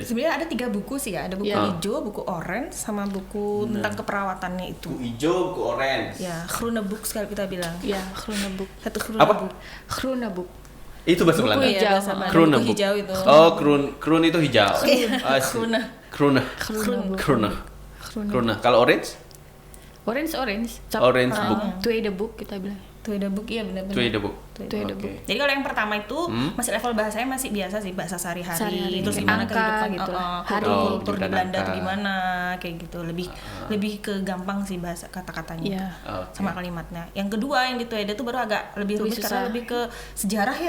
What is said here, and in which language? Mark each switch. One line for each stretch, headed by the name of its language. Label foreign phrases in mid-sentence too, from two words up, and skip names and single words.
Indonesian: Sebenarnya ada 3 buku sih ya, ada buku Iya. hijau, buku orange, sama buku tentang keperawatannya itu. Buku hijau, buku orange. Ya, Groeneboek sekali kita bilang. Iya, Groeneboek. Satu Apa? Groeneboek. Groeneboek. Itu bahasa Buku Belanda. hijau. Iya, bahasa Belanda. Groeneboek. Buku hijau itu. Oh, kroon itu hijau. Iya,
English: I see.
Indonesian: Groene. Kroene. Groeneboek. Kroene. Kroene. Kalau orange? Orange.
English: Orange book.
Dutch: Tweede book
Indonesian: kita bilang. Groeneboek, iya benar-benar.
Dutch: Tweede book.
Indonesian: Tweede Oke. book. Jadi kalau yang pertama itu masih level bahasanya masih biasa sih, bahasa Sehari-hari. sehari-hari, terus Angka gimana kehidupan gitu lah. hari Oh, kultur di pendidikan Belanda angka. tuh gimana kayak gitu, lebih ke gampang sih bahasa kata-katanya Iya. Oke. sama kalimatnya. Yang kedua yang di Tueda tuh baru agak lebih rumit Lebih karena susah. lebih ke sejarah ya.